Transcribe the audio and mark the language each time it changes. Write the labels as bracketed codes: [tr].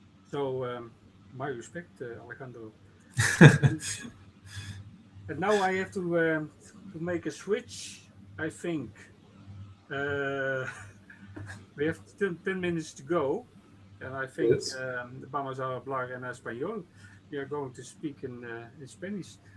[en] So my respect, Alejandro. And and now I have to make a switch. I think uh, we have 10 minutes to go, and I think Yes. [es] vamos a hablar en español. [en] We are going to speak in Spanish.